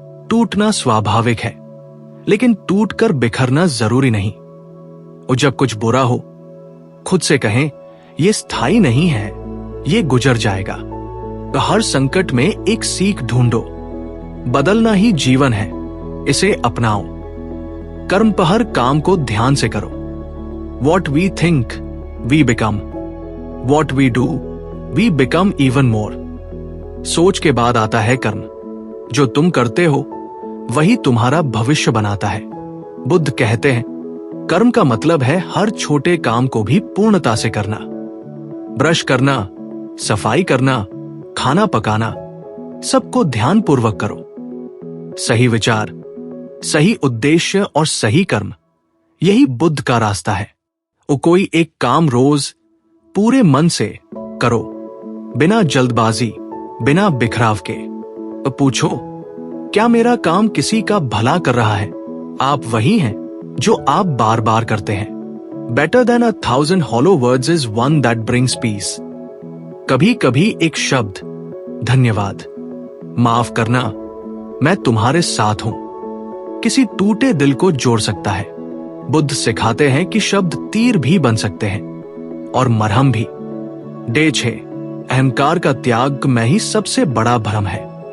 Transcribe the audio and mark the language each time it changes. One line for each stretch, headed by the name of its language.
Hindi: टूटना स्वाभाविक है, लेकिन टूटकर बिखरना जरूरी नहीं। और जब कुछ बुरा हो, खुद से कहें, ये स्थायी नहीं है, ये गुजर जाएगा। हर संकट में एक सीख ढूंढो। बदलना ही जीवन है, इसे अपनाओ। कर्म पर हर काम को ध्यान से करो।
English: What we think, we become. What we do, we become even more.
Hindi: सोच के बाद आता है कर्म। जो तुम करते हो वही तुम्हारा भविष्य बनाता है। बुद्ध कहते हैं, कर्म का मतलब है हर छोटे काम को भी पूर्णता से करना। ब्रश करना, सफाई करना, खाना पकाना, सबको ध्यानपूर्वक करो। सही विचार, सही उद्देश्य और सही कर्म, यही बुद्ध का रास्ता है। वो कोई एक काम रोज पूरे मन से करो, बिना जल्दबाजी, बिना बिखराव के। पूछो, क्या मेरा काम किसी का भला कर रहा है? आप वही हैं जो आप बार बार करते हैं।
English: Better than 1,000 hollow words is one that brings peace.
Hindi: कभी कभी एक शब्द, धन्यवाद, माफ करना, मैं तुम्हारे साथ हूं, किसी टूटे दिल को जोड़ सकता है। बुद्ध सिखाते हैं कि शब्द तीर भी बन सकते हैं और मरहम भी। डे 6, अहंकार का त्याग में ही सबसे बड़ा भ्रम है।